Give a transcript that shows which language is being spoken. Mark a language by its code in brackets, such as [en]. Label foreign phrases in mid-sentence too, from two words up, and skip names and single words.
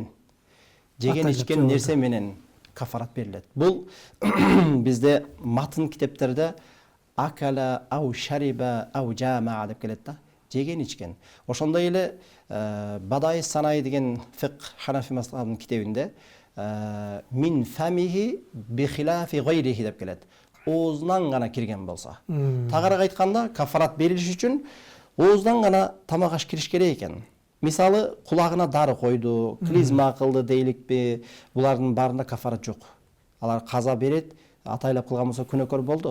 [ky] Жеген ичкен нерсе менен кафарат берилет. Бул бизде матын китептерде [ar] أكل أو شرب أو جامع [ky] деп келет да. Жеген ичкен. Ошондой эле Бадай Санай деген фикх Ханафи мазхабынын китебинде [ar] من فمه بخلاف غيره [ky] деп келет. Оозунан гана кирген болсо. Тагыраак айтканда, кафарат берилиш үчүн оозунан гана тамак аш кириш керек экен. Мисалы, кулагына дары койду, клизма кылды дейликпи, булардын баарында кафарат жок. Алар каза берет, атайлап кылган болсо күнөөкөр болду.